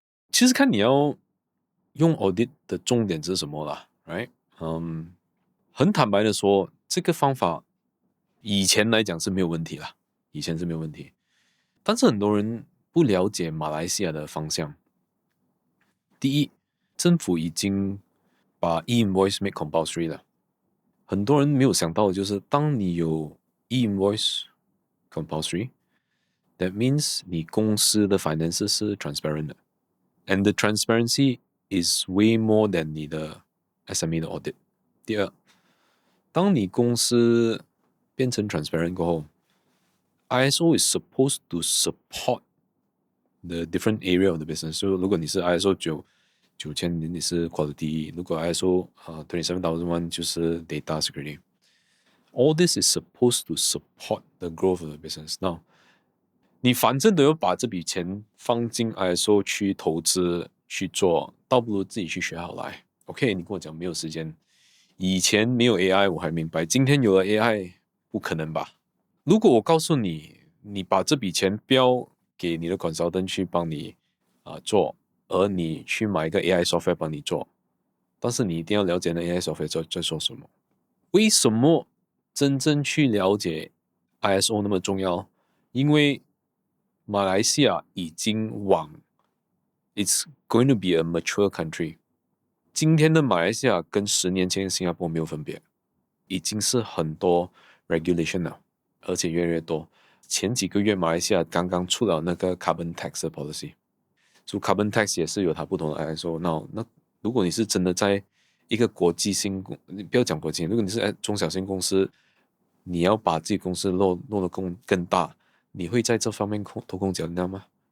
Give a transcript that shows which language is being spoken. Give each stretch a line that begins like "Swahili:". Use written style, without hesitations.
Chinese: 其实看你要用 audit 的重点是什么啦 ，right？很坦白的说，这个方法以前来讲是没有问题啦，以前是没有问题，但是很多人不了解马来西亚的方向。第一，政府已经把 e-invoice make compulsory 了，很多人没有想到的就是，当你有 e-invoice compulsory，that means 你公司的 finances 是 transparent 的 ，
English: and the transparency is way more than
Chinese: 你的 SME 的 audit。第二，当你公司变成
English: transparent
Chinese: 过后
English: ，ISO is supposed to support the different area of the business。
Chinese: 所以如果你是 ISO 9000，你是 quality， 如果 ISO 27001 就是 data security。
English: All this is supposed to support the growth of the business.
Chinese: Now， 你反正都要把这笔钱放进 ISO 去投资去做，倒不如自己去学好来。 OK， 你跟我讲没有时间，以前没有 AI 我还明白，今天有了 AI 不可能吧？如果我告诉你，你把这笔钱标给你的 consultant 去帮你做，而你去买一个 AI software 帮你做，但是你一定要了解那 AI software 在说什么。为什么真正去了解 ISO 那么重要？因为马来西亚已经往
English: It's going to be a mature country。
Chinese: 今天的马来西亚跟10年前的新加坡没有分别，已经是很多 regulation 了，而且越来越多。前几个月马来西亚刚刚出了那个 carbon tax 的 policy， 所以 carbon tax 也是有它不同的 ISO。那如果你是真的在一个国际性，不要讲国际，如果你是中小型公司，你要把自己公司弄得更大，你会在这方面偷工减料吗？